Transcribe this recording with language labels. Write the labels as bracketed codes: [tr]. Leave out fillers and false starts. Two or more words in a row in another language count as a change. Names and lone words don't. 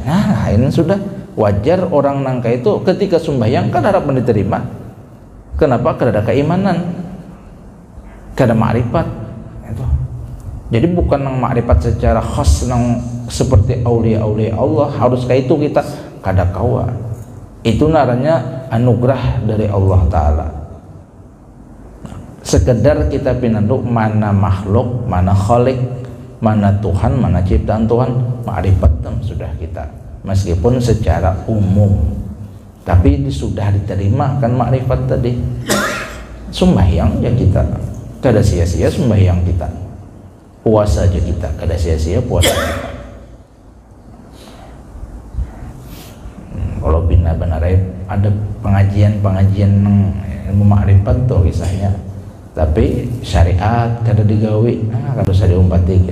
[bjn] Nah ini sudah wajar orang nangka itu ketika sembahyang kan harap diterima. Kenapa? Kada ada keimanan, kada ma'rifat itu. Jadi bukan nang ma'rifat secara khas nang seperti aulia-aulia Allah harus kayak itu kita kada kawa. Itu naranya anugerah dari Allah Ta'ala. Sekedar kita pinanduk mana makhluk, mana khalik, mana Tuhan, mana ciptaan Tuhan, ma'rifat sudah kita. Meskipun secara umum, tapi sudah diterima kan ma'rifat tadi. Sembahyang ya kita kada sia-sia sembahyang kita, puasa aja kita kada sia-sia puasa kita. Kalau benar-benar ada pengajian ilmu ma'rifat tuh kisahnya, tapi syariat kada digawi, kada usah diumpatikin.